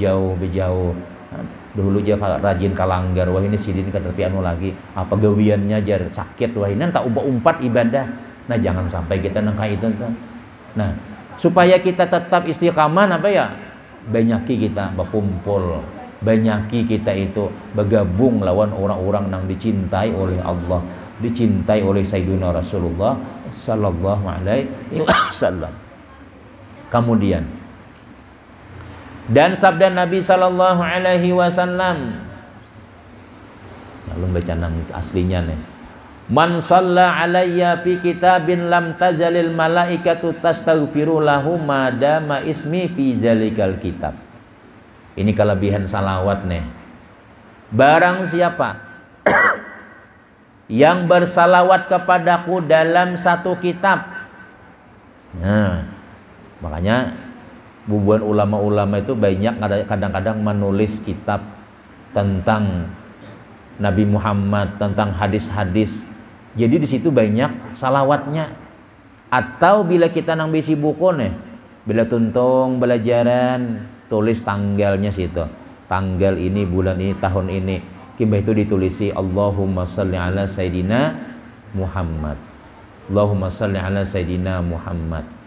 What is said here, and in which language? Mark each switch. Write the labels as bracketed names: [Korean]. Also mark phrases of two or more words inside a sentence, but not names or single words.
[Banjar] Dulu aja rajin kalanggar, wah ini sidin ketepi anu lagi apa gawiannya jar sakit, wah ini tak umpat ibadah. Nah jangan sampai kita nang kayak itu. Nah supaya kita tetap istiqamah banyaki kita berkumpul, banyaki kita itu bergabung lawan orang-orang yang dicintai oleh Allah, dicintai oleh Sayyidina Rasulullah [Arabic] صلى الله عليه وسلم. [Banjar] Kemudian dan sabda Nabi [Arabic] صلى الله عليه وسلم, [Banjar] lalu baca nang aslinya nih. [Arabic] من صلى علي في كتاب لم تزل الملائكة تستغفر له ما دام اسمي في ذلك الكتاب. [Indonesian] Ini kelebihan salawat nih. Barang siapa yang bersalawat kepadaku dalam satu kitab. [Banjar] Nah, makanya bubuhan ulama-ulama itu banyak kadang-kadang menulis kitab tentang Nabi Muhammad, tentang hadis-hadis. [Indonesian] Jadi di situ banyak salawatnya. [Banjar] Atau bila kita nang bisi buku nih, bila tuntung belajaran, tulis tanggalnya situ. [Indonesian] Tanggal ini, bulan ini, tahun ini. [Banjar] Kimbah itu ditulisi [Arabic] اللهم صل على سيدنا محمد. اللهم صل على سيدنا محمد.